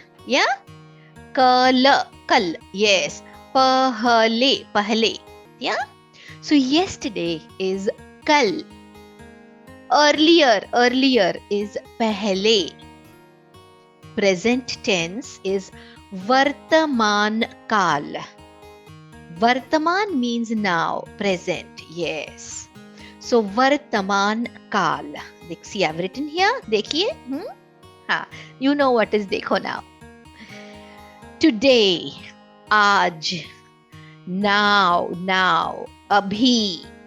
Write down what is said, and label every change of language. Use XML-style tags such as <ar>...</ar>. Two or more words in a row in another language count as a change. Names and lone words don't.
<en>Yeah. Kal. Yes. Pahle. Yeah. So yesterday is kal. Earlier is pehle. Present tense is</en> <hi>वर्तमान काल.</hi> <en>Vartaman means now, present, yes. So</en> <hi>वर्तमान काल.</hi> <en>See, I've written here. Dekhiye. You know what is dekho now. Today, aaj, now, abhi.</en>